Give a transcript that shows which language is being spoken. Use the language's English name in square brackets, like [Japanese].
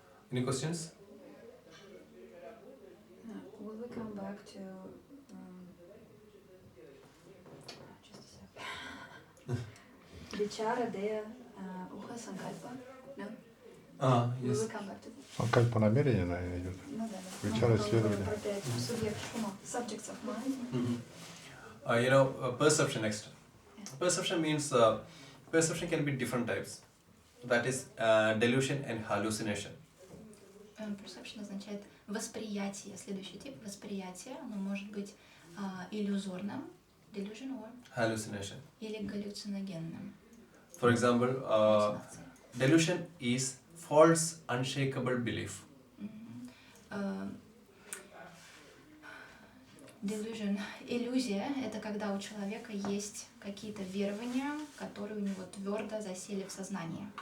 [English] Any questions? Will we come back to just a sec. Vichara, Deya, Uha, Sankalpa? No? Will Yes. we come back to that? [Russian] Санкальпа намерение, наверное, идет. Ну да, да. [Sanskrit] Vichara [Russian] Ну, исследование. про пять субъектов ума. [English] Subjects of mind. Perception next. Perception means perception can be different types. That is delusion and hallucination. [Russian] Perception означает восприятие. Следующий тип восприятия, оно может быть иллюзорным, [English] delusion or Hallucination. [Russian] или галлюциногенным. [English] For example, [Russian] Галлюцинации. [English] delusion is false, unshakable belief. [Russian] Delusion, иллюзия – это когда у человека есть какие-то верования, которые у него твердо засели в сознании.